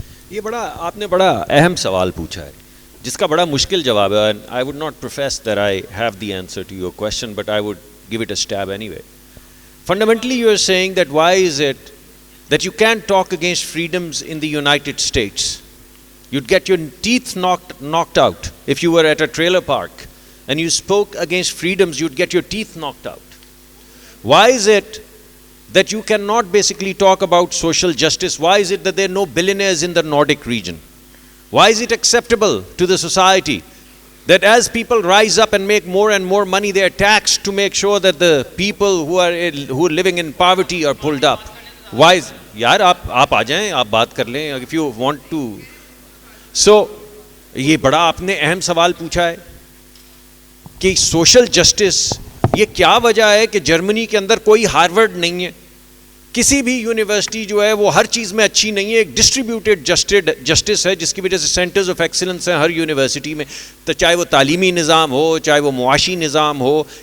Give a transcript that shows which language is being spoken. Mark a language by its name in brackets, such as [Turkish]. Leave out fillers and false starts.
[Urdu] یہ آپ نے بڑا اہم سوال پوچھا ہے جس کا بڑا مشکل جواب ہے. [English] I would not profess that I have the answer to your question, but I would give it a stab anyway. Fundamentally you are seeing that why is it that you can talk against freedoms in the United States. You'd get your teeth knocked out if you were at a trailer park and you spoke against freedoms, you'd get your teeth knocked out. Why is it that you cannot basically talk about social justice? Why is it that there are no billionaires in the Nordic region? Why is it acceptable to the society that as people rise up and make more and more money, they are taxed to make sure that the people who are living in poverty are pulled up? Why is [Urdu] yaar aap aa jayein, aap baat kar lein [English] if you want to. [Urdu] سو یہ بڑا آپ نے اہم سوال پوچھا ہے کہ social justice, یہ کیا وجہ ہے کہ جرمنی کے اندر کوئی ہارورڈ نہیں ہے, کسی بھی یونیورسٹی جو ہے وہ ہر چیز میں اچھی نہیں ہے, ایک ڈسٹریبیوٹیڈ جسٹس ہے جس کی وجہ سے سینٹرز آف ایکسلنس ہیں ہر یونیورسٹی میں, تو چاہے وہ تعلیمی نظام ہو چاہے وہ معاشی نظام ہو.